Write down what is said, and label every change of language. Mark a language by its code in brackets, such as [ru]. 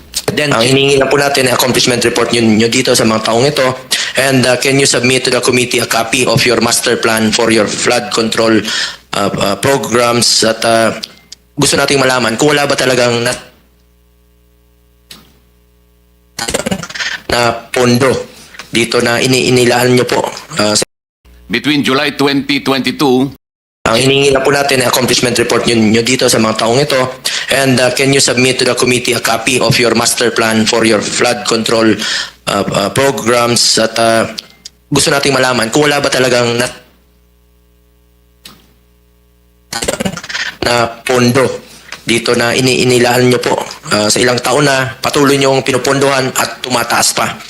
[tl] Then, ang hiningi lang po natin ang accomplishment report nyo dito sa mga taong ito. [en] And can you submit to the committee a copy of your master plan for your flood control programs? [tl] At gusto nating malaman kung wala ba talagang na pondo dito na inilaan nyo po. [en] Between July 2022 [tl] Ang hiningi lang po natin ang accomplishment report nyo dito sa mga taong ito. [en] And can you submit to the committee a copy of your master plan for your flood control programs? [tl] At gusto nating malaman kung wala ba talagang na pondo dito na inilaan nyo po sa ilang taon na patuloy nyong pinupondohan at tumataas pa.